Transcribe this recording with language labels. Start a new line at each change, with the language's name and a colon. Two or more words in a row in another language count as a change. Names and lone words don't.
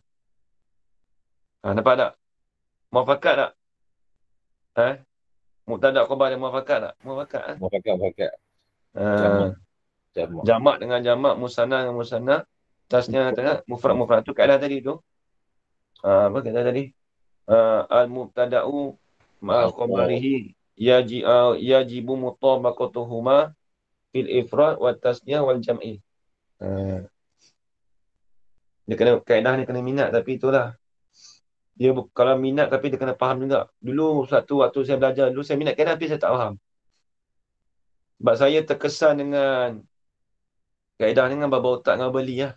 Malay: Nampak tak? Muafakat tak?
Arabic: مبتدأ خبر
Malay: dia muafakat tak? Muafakat. Muafakat. Jamak dengan jamak, musanna dengan musanna. Tasnya tengah mufrad tu kaedah tadi tu. Apa kaedah tadi?
Arabic: المبتدأ مع خبره يجب مطابقتهما في الإفراد والتثنية والجمع.
Malay: Dia kena kaedah ni kena minat, tapi itulah. Dia kalau minat tapi dia kena faham juga. Dulu satu waktu saya belajar, dulu saya minat kaedah tapi saya tak faham. Sebab saya terkesan dengan kaedah dengan baba otak dengan beli lah.